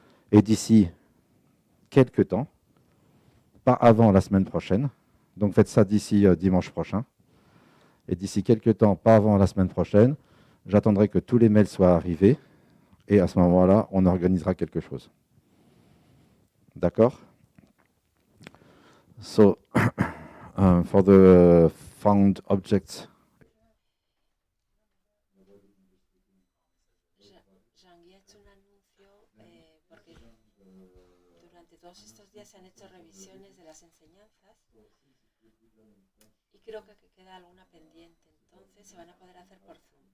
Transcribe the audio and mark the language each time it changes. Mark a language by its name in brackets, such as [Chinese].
[French] Et d'ici quelques temps, pas avant la semaine prochaine, donc faites ça d'ici dimanche prochain, et d'ici quelques temps, pas avant la semaine prochaine, j'attendrai que tous les mails soient arrivés, et à ce moment-là, on organisera quelque chose. D'accord? [English] So, for the found objects. [Spanish] Jean-Guy ha hecho un anuncio porque durante todos estos días se han hecho revisiones de las enseñanzas y creo que queda alguna pendiente, entonces se van a poder hacer por Zoom.